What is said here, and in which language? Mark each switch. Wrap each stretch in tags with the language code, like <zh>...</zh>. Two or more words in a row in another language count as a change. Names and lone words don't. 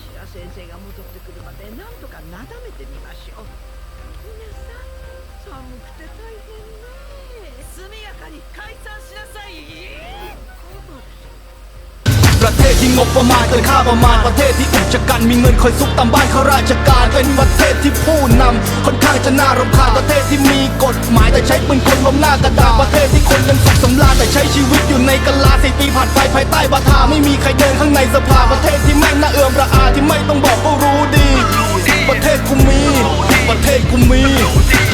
<ja>先生が戻ってくるまでなんとかなだめてみましょう。皆さん寒くて大変ね。速やかに解散しなさい。</ja> <th>ประเทศที่งบประมาณเกินค่าประมาณประเทศที่อุกชะกันมีเงินคอยซุกตามบ้านข้าราชการเป็นประเทศที่ผู้นำค่อนข้างจะน่ารำคาญประเทศที่มีกฎหมายแต่ใช้ปืนกลล้มหน้ากระดาษประเทศที่คนยังสุขสำราญแต่ใช้ชีวิตอยู่ในกะลา4 ปีผ่านไปภายใต้บาทาไม่มีใครเดินข้างในสภาประเทศที่แม่งน่าเอื่อมระอาที่ไม่ต้องบอกก็รู้ดีประเทศกูมีประเทศกูมี</th>